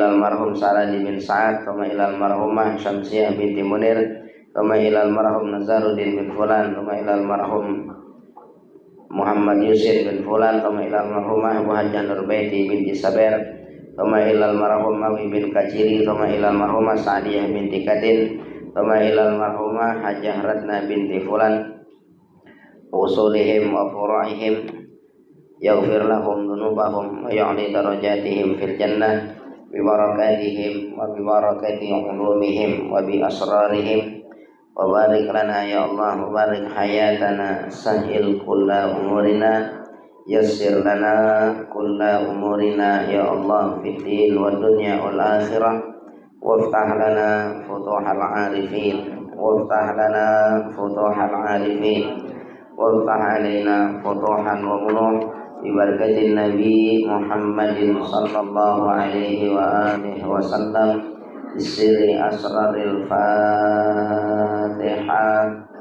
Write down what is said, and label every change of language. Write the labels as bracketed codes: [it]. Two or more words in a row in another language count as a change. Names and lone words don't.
[ar] المرحوم Saradi bin Sa'ad ثم إلى المرحومة Syamsiyah binti Munir ثم إلى المرحوم Nazaruddin bin Fulan ثم إلى المرحوم Muhammad Yusir bin Fulan ثم إلى المرحومة Abu Hajjah Nurbaiti binti Saber ثم إلى المرحوم Mawi bin Kaciri ثم إلى المرحومة Sa'diyah binti Katin ثم إلى المرحومة Hajjah Ratna binti Fulan usulihim وفروعهم يغفر لهم ذنوبهم ويعلي درجاتهم في الجنة ببركاتهم وببركة علومهم وبأسرارهم وبارك لنا يا الله وبارك حياتنا سهل كل أمورنا يسر لنا كل أمورنا يا الله في الدين والدنيا والآخرة وافتح لنا فتوح العارفين وافتح لنا فتوح العارفين وافتح علينا فتوحا وملوك ببركة النبي محمد صلى الله عليه وعلى آله وسلم بسر أسرار الفاتحة.